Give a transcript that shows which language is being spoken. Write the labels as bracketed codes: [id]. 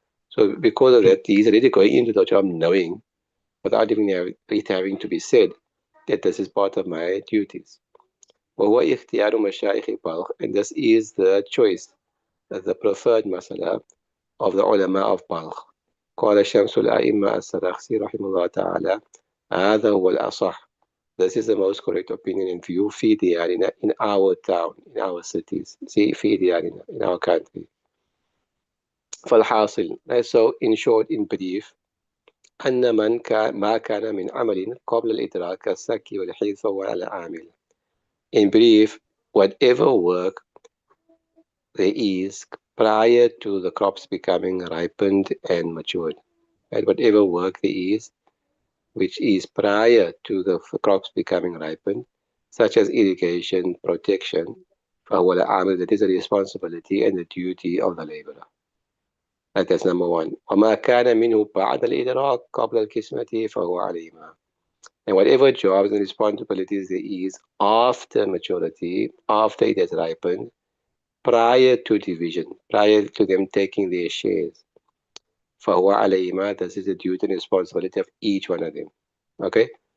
[en] So because of that, he's already going into the job knowing, without even it having to be said, that this is part of my duties. [ar] وهو اختيار مشايخ البلخ, [en] and this is the choice, the preferred masala of the ulama of Balkh. [ar] قال شمس الأئمة السرخسي رحمه الله تعالى هذا هو الأصح. [en] This is the most correct opinion and view [ar] في ديارنا, [en] in our town, in our cities, [ar] في ديارنا, [en] in our country. [ar] فالحاصل, [en] so in short, in brief, [ar] أن ما كان من عمل قبل الإدراك كالسكي والحيث فهو على عامل. [en] In brief, whatever work there is prior to the crops becoming ripened and matured, right? Whatever work there is which is prior to the crops becoming ripened, such as irrigation, protection, [ar] فهو العامل, [en] that is the responsibility and the duty of the laborer. That's number one. [ar] وما كان منه بعد الإدراك قبل القسمة فهو عليهما. [en] And whatever jobs and responsibilities there is after maturity, after it has ripened, prior to division, prior to them taking their shares, [ar] فهو عليهما, [en] this is the duty and responsibility of each one of them. Okay?